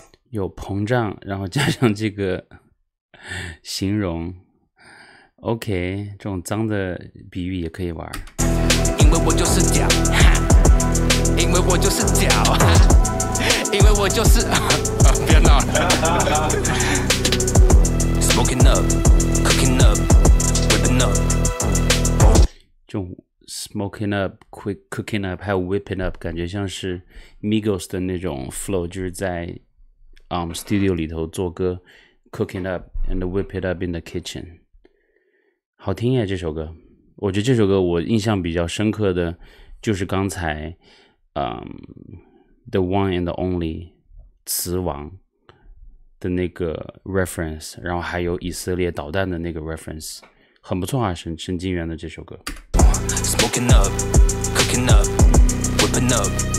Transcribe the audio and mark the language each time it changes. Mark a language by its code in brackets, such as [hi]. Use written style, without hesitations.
[zh] 有膨胀，然后加上这个形容 OK， 这种脏的比喻也可以玩。因为我就是屌，因为我就是屌，因为我就是不要闹了。 [en] Smoking up, cooking up, whipping up。 [zh] 这种 [en] smoking up, quick cooking up， [zh] 还有 [en] whipping up， [zh] 感觉像是 Migos 的那种 flow， 就是在studio 里头做歌 [en] cooking up and whip it up in the kitchen， [zh] 好听耶这首歌。我觉得这首歌我印象比较深刻的就是刚才The One and the Only 词王的那个 reference， 然后还有以色列导弹的那个 reference， 很不错啊，神经元的这首歌。 [en] Smoking up, cooking up, whipping up。